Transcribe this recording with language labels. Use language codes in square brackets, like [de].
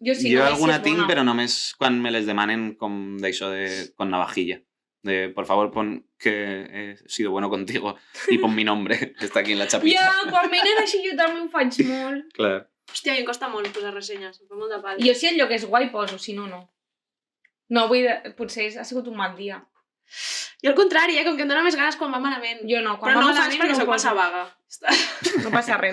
[ca] Jo alguna tinc, però només quan me les demanen com d'això [es] con navajilla. De, por favor, pon que he sido bueno contigo y pon mi nombre, [ca] que està aquí en la xapita. Ja, quan venen així jo també ho faig molt. Clar. Hòstia, a mi em costa molt posar ressenyes, em fa molt de pal. Jo si el lloc és guai poso, si no, no. No, vull dir, potser ha sigut un mal dia. Jo al contrari, com que em dóna més ganes quan va malament. Jo no, quan però va malament ho faig perquè soc massa vaga.